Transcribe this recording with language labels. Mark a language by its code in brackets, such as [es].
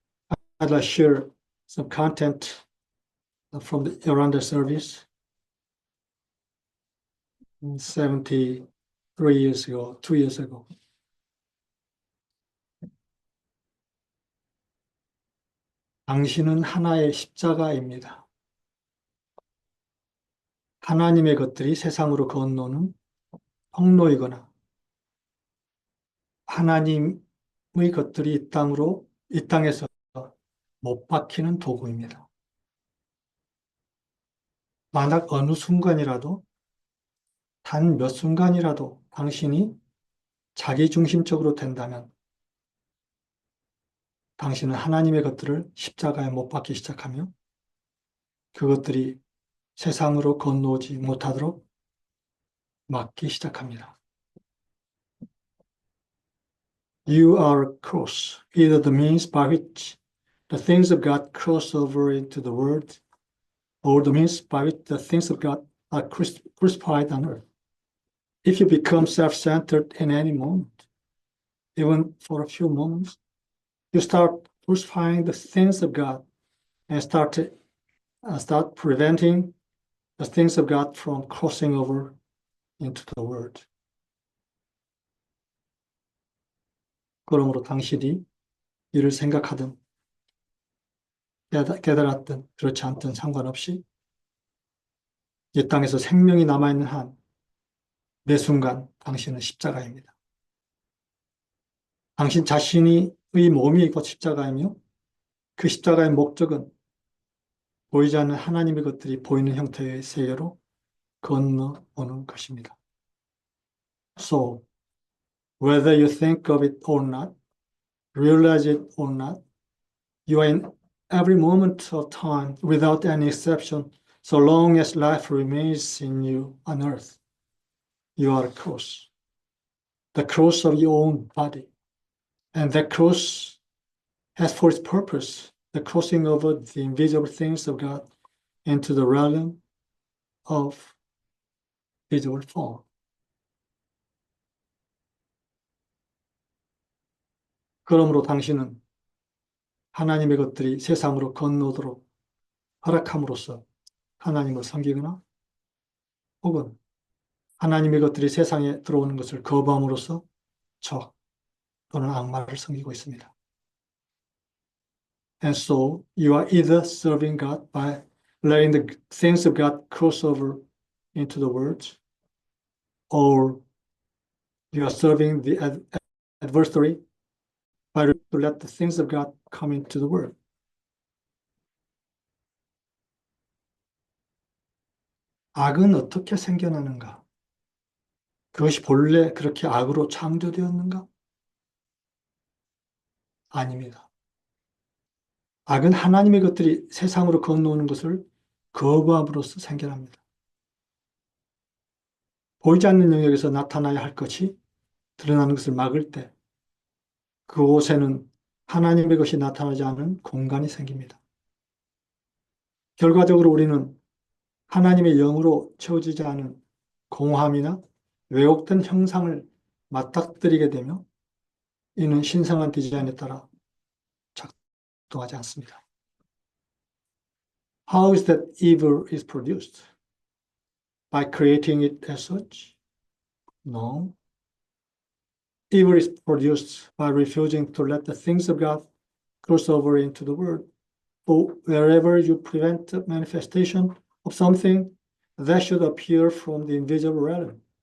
[en] I'd like to share some content from the Yoranda service 73 years ago, 2 years ago. [ko] 당신은 하나의 십자가입니다. 하나님의 것들이 세상으로 건너는 통로이거나 하나님의 것들이 이 땅에서 못 박히는 도구입니다. 만약 어느 순간이라도 단 몇 순간이라도 당신이 자기중심적으로 된다면 당신은 하나님의 것들을 십자가에 못 박기 시작하며 그것들이 세상으로 건너오지 못하도록 막기 시작합니다. [en] You are a cross, either the means by which the things of God cross over into the world, or the means by which the things of God are crucified on earth. If you become self-centered in any moment, even for a few moments, you start crucifying the things of God and start preventing the things of God from crossing over into the world. [ko] 그러므로 당신이 이를 생각하든 깨달았든 그렇지 않든 상관없이 이 땅에서 생명이 남아있는 한 매 순간 당신은 십자가입니다. 당신 자신의 몸이 곧 십자가이며 그 십자가의 목적은 보이지 않는 하나님의 것들이 보이는 형태의 세계로 건너오는 것입니다. [en] So, whether you think of it or not, realize it or not, you are in every moment of time without any exception, so long as life remains in you on earth. You are a cross, the cross of your own body. And that cross has for its purpose the crossing over the invisible things of God into the realm of visible form. [ko] 그러므로 당신은 하나님의 것들이 세상으로 건너오도록 허락함으로써 하나님을 섬기거나 혹은 하나님의 것들이 세상에 들어오는 것을 거부함으로써 적 또는 악마를 섬기고 있습니다. [en] And so you are either serving God by letting the things of God cross over into the world, or you are serving the adversary by to let the things of God come into the world. [ko] 악은 어떻게 생겨나는가? 그것이 본래 그렇게 악으로 창조되었는가? 아닙니다. 악은 하나님의 것들이 세상으로 건너오는 것을 거부함으로써 생겨납니다. 보이지 않는 영역에서 나타나야 할 것이 드러나는 것을 막을 때 그곳에는 하나님의 것이 나타나지 않은 공간이 생깁니다. 결과적으로 우리는 하나님의 영으로 채워지지 않은 공허함이나 왜곡된 형상을 맞닥뜨리게 되며 이는 신성한 디자인에 따라 작동하지 않습니다. [en] How is that evil is produced? By creating it as such? No. Evil is produced by refusing to let the things of God cross over into the world. For wherever you prevent the manifestation of something that should appear from the invisible realm,